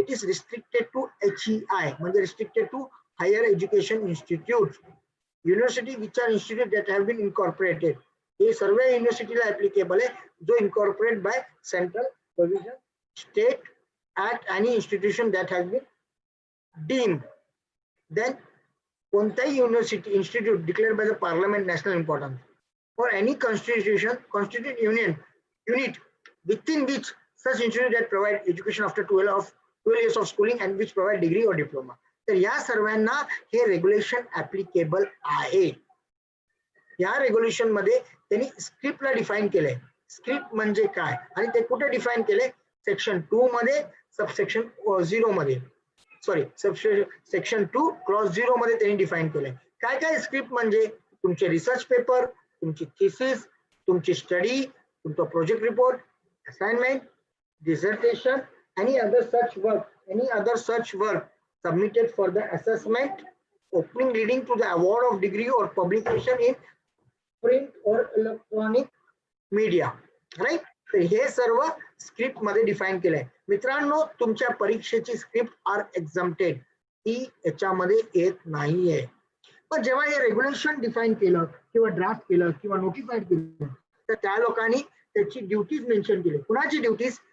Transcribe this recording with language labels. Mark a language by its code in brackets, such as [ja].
[en] It is restricted to HEI म्हणजे restricted to higher education institute, university which are institute that have been incorporated. [mr] हे सर्व युनिव्हर्सिटीला applicable आहे, जो incorporate by central provision state act आणि [en] Institution that has been deemed. Then कोणताही university institute declared by the parliament national importance for any constitute unit within which such institute that provide education after 12 years of schooling and which provide degree or diploma. [mr] तर या सर्वांना हे regulation applicable आहे. या regulation मध्ये त्यांनी स्क्रिप्टला define केलंय. Script म्हणजे काय आणि ते कुठे डिफाईन केले? सेक्शन 2 मध्ये सबसेक्शन 0 मध्ये, सॉरी सेक्शन 2 क्रॉस 0 मध्ये त्यांनी डिफाईन केलंय. काय काय स्क्रिप्ट म्हणजे? तुमचे रिसर्च पेपर, तुमची थिसिस, तुमची स्टडी, तुमचा project report, [en] Assignment, dissertation, any other such work submitted for the assessment, opening leading to the award of degree or publication in print or electronic media, right? [mr] तर हे सर्व script मध्ये define केलंय. मित्रांनो, तुमच्या परीक्षेची स्क्रिप्ट [en] are exempted, [mr] ती याच्यामध्ये येत नाहीये. पण जेव्हा हे रेग्युलेशन डिफाईन केलं किंवा ड्राफ्ट केलं किंवा नोटिफाईड केलं, तर त्या लोकांनी त्याची ड्युटीज मेन्शन केली. कुणाची ड्युटीज?